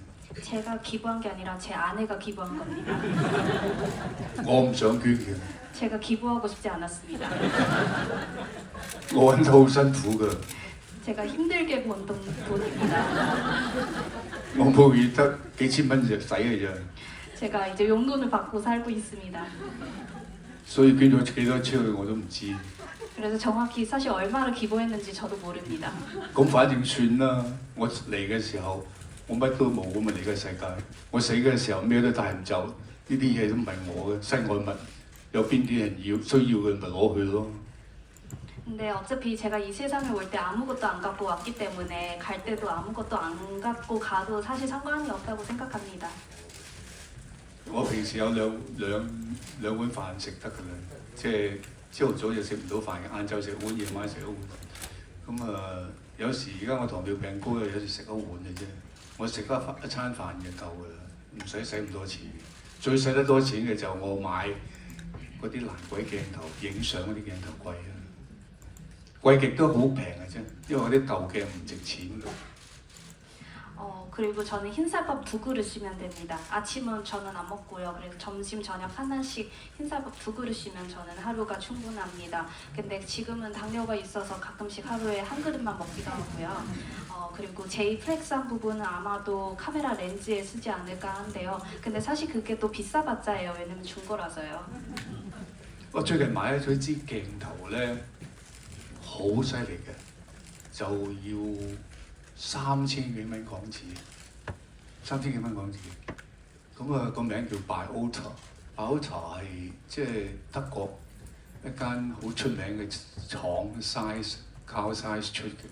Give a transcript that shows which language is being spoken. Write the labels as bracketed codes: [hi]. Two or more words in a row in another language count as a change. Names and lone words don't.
[ko] 제가 기부한 게 아니라 제 아내가 기부한 겁니다. [yue] 我唔想捐嘅， [ko] 제가 기부하고 싶지 않았습니다. [yue] 我揾得好辛苦㗎， [ko] 제가 힘들게 번 돈입니다. [yue] 我每月得幾千蚊就使嘅啫， [ko] 제가 이제 용돈을 받고 살고 있습니다. [yue] 所以捐咗幾多出去我都唔知。 [ko] 그래서 정확히 사실 얼마를 기부했는지 저도 모릅니다. [yue] 咁反正算啦，我嚟嘅時候我乜都冇咁啊嚟嘅世界，我死嘅時候咩都帶唔走，呢啲嘢都唔係我嘅身外物，有邊啲人需要嘅咪攞去咯。 [ko] 근데 어차피 제가 이 세상에 올 때 아무것도 안 갖고 왔기 때문에 갈 때도 아무것도 안 갖고 가도 사실 상관이 없다고 생각합니다. [yue] 我平時有兩碗飯食得㗎啦，即係朝頭早就食唔到飯嘅，晏晝食碗，夜晚食一碗。咁有時而家我糖尿病高，有時食一碗嘅啫。我食得一餐飯就夠㗎啦，唔使咁多錢。最使得多錢嘅就我買嗰啲難鬼鏡頭，影相嗰啲鏡頭貴啊，貴極都好平嘅啫，因為嗰啲舊鏡唔值錢㗎。 [ko] 그리고 저는 흰쌀밥 2그릇이면 됩니다. 아침은 저는 안 먹고요. 그래서 점심, 저녁 하나씩 흰쌀밥 2그릇이면 저는 하루가 충분합니다. 근데 지금은 당뇨가 있어서 가끔씩 하루에 한 그릇만 먹기도 하고요. 그리고 제일 플렉스한 부분은 아마도 카메라 렌즈에 쓰지 않을까 한데요. 근데 사실 그게 또 비싸봤자예요. 왜냐면 중고라서요. [yue] 我最近買咗支鏡頭咧，好犀利嘅，就要3000幾蚊港紙，3000幾蚊港紙。咁個名叫 Biota，Biota 係即係德國一間好出名嘅廠 Carl Zeiss 出嘅。